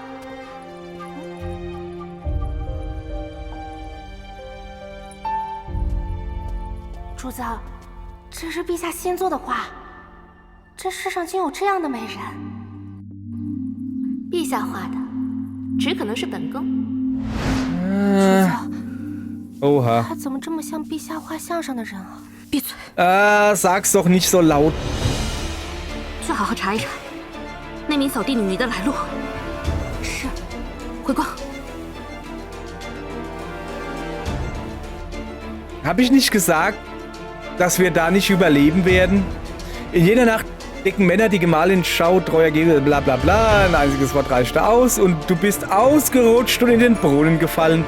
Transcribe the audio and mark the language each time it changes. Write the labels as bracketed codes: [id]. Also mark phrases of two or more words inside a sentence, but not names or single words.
[zh] 主子，这是陛下新作的画，这世上竟有这样的美人。陛下画的，只可能是本宫。 [de] Oha. [zh] 他怎么这么像陛下画像上的人啊？闭嘴 [de] ！Sag's doch nicht so laut. [zh] 去好好查一查那名扫地女的来路。是，回宫。 [de] Hab ich nicht gesagt, dass wir da nicht überleben werden? In jener Nacht decken Männer die Gemahlin Schau treuer Gebe, bla bla bla, ein einziges Wort reichte aus und du bist ausgerutscht und in den Brunnen gefallen.